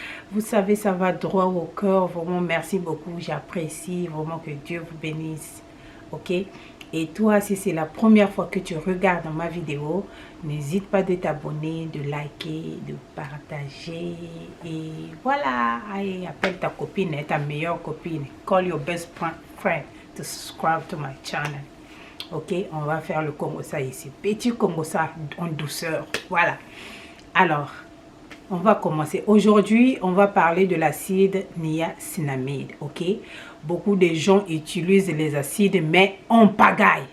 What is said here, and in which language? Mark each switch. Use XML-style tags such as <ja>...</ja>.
<fr>Vous savez, ça va droit au cœur. Vraiment, merci beaucoup. J'apprécie vraiment, que Dieu vous bénisse. Ok? Et toi, si c'est la première fois que tu regardes ma vidéo, n'hésite pas de t'abonner, de liker, de partager. Et voilà, allez, appelle ta copine, ta meilleure copine.</fr> <en>Call your best friend to subscribe to my channel.</en> <fr>Ok, on va faire le Congo ça ici. Petit Congo ça en douceur. Voilà. Alors, on va commencer. Aujourd'hui, on va parler de l'acide niacinamide, ok? Beaucoup de gens utilisent les acides, mais on pagaille.</fr>